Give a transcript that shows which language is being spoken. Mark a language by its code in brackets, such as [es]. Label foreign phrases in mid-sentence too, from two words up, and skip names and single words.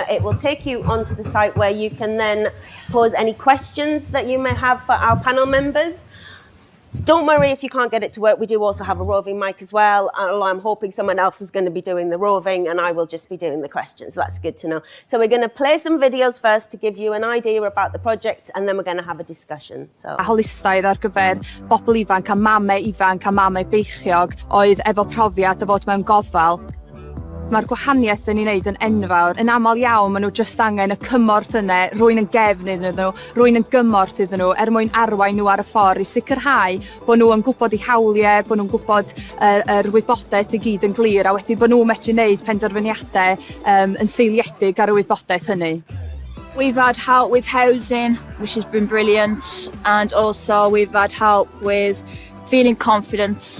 [en] It will take you onto the site where you can then pose any questions that you may have for our panel members. Don't worry if you can't get it to work. We do also have a roving mic as well. I'm hoping someone else is going to be doing the roving and I will just be doing the questions. That's good to know. So we're going to play some videos first to give you an idea about the project, and then we're going to have a discussion. So. [cy] A holistaidd ar gyfer bobl ifanc a mamau ifanc a mamau beichiog oedd efo profiad o fod mewn gofal. Mae'r gwahaniaeth yn ei wneud yn enfawr. Yn aml iawn, maen nhw jyst angen y cymorth yna, rwy'n yn gefn iddyn nhw, rwy'n yn gymorth iddyn nhw, mwyn arwain nhw ar y ffordd i sicrhau bod nhw yn gwybod eu hawliau, bod nhw'n gwybod yr wybodaeth i gyd yn glir, a wedi bod nhw'n medru wneud penderfyniadau yn seiliedig ar y wybodaeth hynny. [en] We've had help with housing, which has been brilliant, and also we've had help with feeling confident.